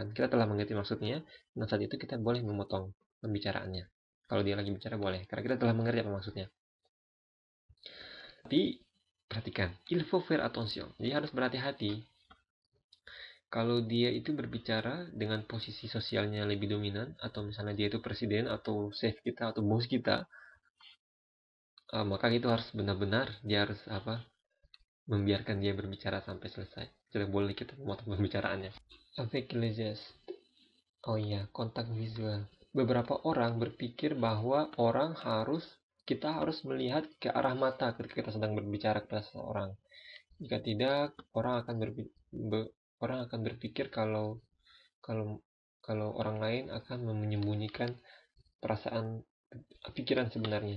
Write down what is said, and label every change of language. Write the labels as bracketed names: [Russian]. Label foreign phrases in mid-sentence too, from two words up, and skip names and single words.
[Indonesian] Kita telah mengerti maksudnya, dan saat itu kita boleh memotong pembicaraannya. Kalau dia lagi bicara boleh, karena kita telah mengerti apa maksudnya. Tapi perhatikan, [French] il faut faire attention. [Indonesian] Jadi harus berhati-hati. Kalau dia itu berbicara dengan posisi sosialnya lebih dominan, atau misalnya dia itu presiden atau chef kita atau bos kita, maka itu harus benar-benar dia harus membiarkan dia berbicara sampai selesai. Tidak boleh kita memotong pembicaraannya. [French] Avec les gestes. [Indonesian] Oh iya, kontak visual. Beberapa orang berpikir bahwa kita harus melihat ke arah mata ketika kita sedang berbicara kepada seseorang. Jika tidak, orang akan berpikir kalau kalau kalau orang lain akan menyembunyikan perasaan pikiran sebenarnya.